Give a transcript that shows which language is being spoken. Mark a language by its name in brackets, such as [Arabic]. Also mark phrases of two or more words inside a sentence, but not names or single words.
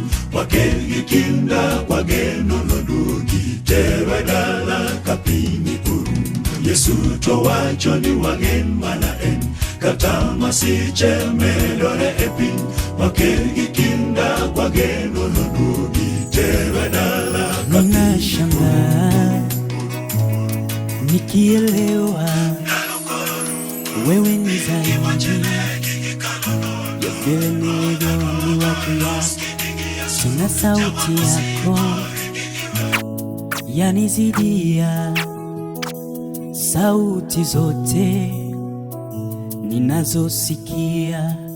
[Luo (Kenya and Tanzania)] Wagen gi kinda wageno noduogi, tewe dala ka piny orumo. Yesu to wacho ni wagen mana en, kata masiche medore e piny. Wagen gi kinda wageno noduogi, tewe dala ka piny. [Swahili] Ninashangaa nikielewa wewe ni zaidi ya vile nilivyoambiwa kiasi. Sina sauti yako yanizidia sauti zote ninazosikia.